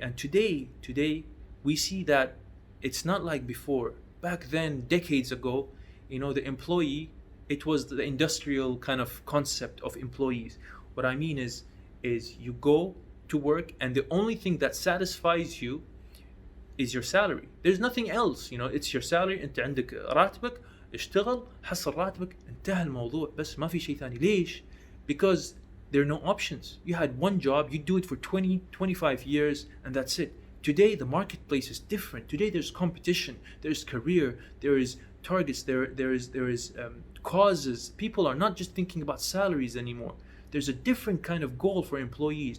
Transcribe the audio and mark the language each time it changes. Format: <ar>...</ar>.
<en>And today we see that it's not like before. Back then, decades ago, the employee, it was the industrial kind of concept of employees. What I mean is you go to work, and the only thing that satisfies you is your salary. There's nothing else. It's your salary.</en> <ar>انت عندك راتبك، اشتغل، حصل راتبك، انتهى الموضوع. بس ما في شيء ثاني. ليش؟</ar> <en>Because there are no options. You had one job, you do it for 20-25 years, and that's it. Today the marketplace is different. Today there's competition, there's career, there is targets, there is causes. People are not just thinking about salaries anymore. There's a different kind of goal for employees.</en>